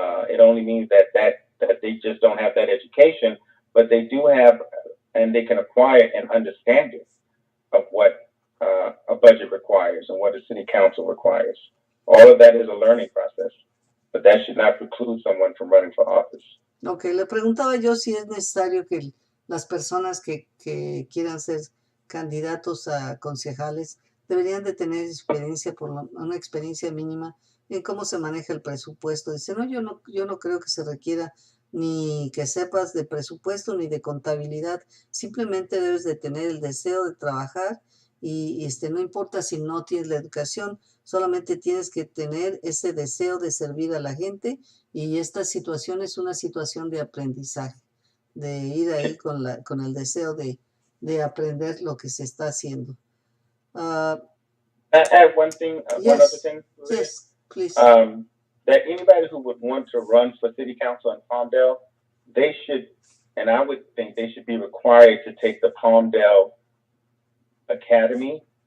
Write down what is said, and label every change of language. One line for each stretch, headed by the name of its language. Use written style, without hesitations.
English: It only means that they just don't have that education, but they do have, and they can acquire an understanding of what a budget requires and what a city council requires. All of that is a learning process, but that should not preclude someone from running for office.
Spanish: Ok, le preguntaba yo si es necesario que las personas que quieran ser candidatos a concejales deberían de tener experiencia, una experiencia mínima en cómo se maneja el presupuesto. Dice, no, yo no creo que se requiera ni que sepas de presupuesto ni de contabilidad, simplemente debes de tener el deseo de trabajar y no importa si no tienes la educación, solamente tienes que tener ese deseo de servir a la gente, y esta situación es una situación de aprendizaje, de ir ahí con el deseo de aprender lo que se está haciendo.
English: I add one thing, one other thing. Yes, please. That anybody who would want to run for city council in Palmdale, they should, and I would think they should be required to take the Palmdale Academy